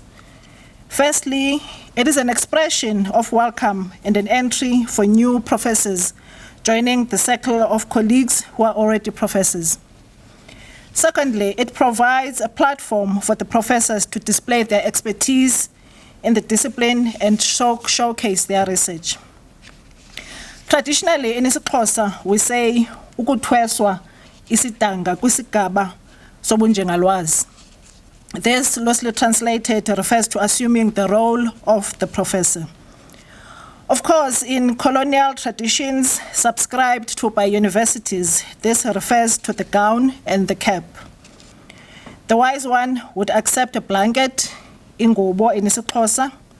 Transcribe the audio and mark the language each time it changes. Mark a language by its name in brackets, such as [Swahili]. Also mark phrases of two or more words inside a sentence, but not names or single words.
[English] Firstly, it is an expression of welcome and an entry for new professors joining the circle of colleagues who are already professors. Secondly, it provides a platform for the professors to display their expertise in the discipline and showcase their research. Traditionally, in isiXhosa, we say, [Xhosa] ukuthweswa isitanga kwisigaba sobunjengalwazi. [English] This, loosely translated, refers to assuming the role of the professor. Of course, in colonial traditions subscribed to by universities, this refers to the gown and the cap. The wise one would accept a blanket, ingubo in isiXhosa.